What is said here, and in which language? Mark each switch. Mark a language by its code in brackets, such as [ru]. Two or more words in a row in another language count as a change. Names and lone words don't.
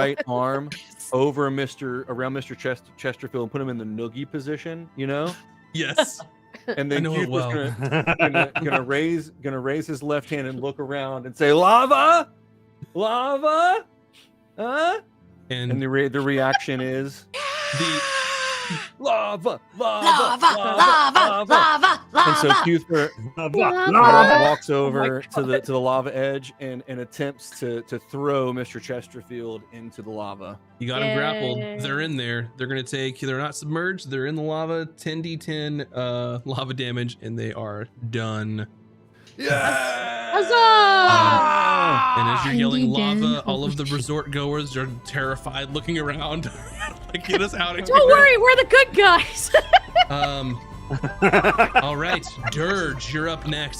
[en] right arm over around Mr. Chesterfield and put him in the noogie position, you know? Yes. And I then know it Cuthbert's well. gonna raise his left hand and look around and say, "Lava, Lava? Huh? And And the reaction is the Lava! Lava, lava, lava, and so lava. Cuthbert Lava. walks over to the lava edge and attempts to throw Mr. Chesterfield into the lava. you got them grappled. Yay. They're in there. They're gonna take. They're not submerged. They're in the lava. 10d10 lava damage, and they are done. Yeah! Huzzah! And as you're yelling 10d10, lava, all holy of the resort goers are terrified, looking around. Like, get us out of here. Don't worry, we're the good guys. All right, Dirge, you're up next.